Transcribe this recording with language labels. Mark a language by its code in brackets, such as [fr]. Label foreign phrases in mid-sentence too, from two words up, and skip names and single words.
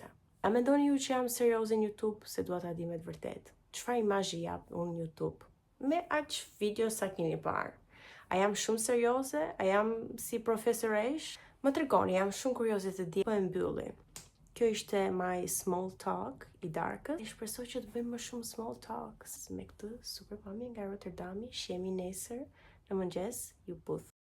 [sq] A mendoni ju që jam serioze në YouTube, se dua ta di me të vërtetë? Çfarë imazhi jap unë në YouTube? Me aq video sa keni parë. A jam shumë serioze? A jam si profesoresh? Më tregoni, jam shumë kurioze të di. Po e mbylli. Kjo ishte [en] my small talk [sq] i darkës. Shpresoj që të bëjmë më shumë [en] small talks [sq] me këtë super pamje nga Rotterdami. Shihemi nesër në mëngjes, ju puth.